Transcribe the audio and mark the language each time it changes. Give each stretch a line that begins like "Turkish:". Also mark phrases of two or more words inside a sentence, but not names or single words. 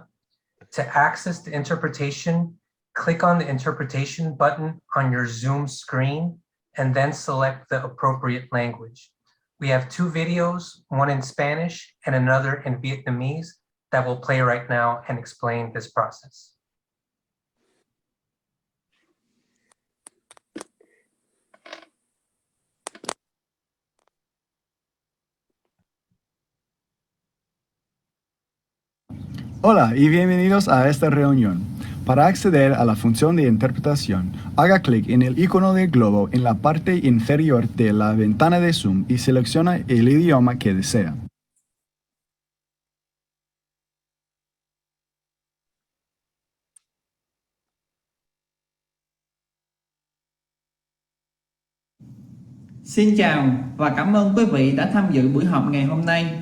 English: To access the interpretation, click on the interpretation button on your Zoom screen and then select the appropriate language. We have two videos, one in Spanish and another in Vietnamese, that will play right now and explain this process.
Spanish: Hola y bienvenidos a esta reunión. Para acceder a la función de interpretación, haga clic en el icono del globo en la parte inferior de la ventana de Zoom y selecciona el idioma que desea.
Vietnamese: Xin chào và cảm ơn quý vị đã tham dự buổi họp ngày hôm nay.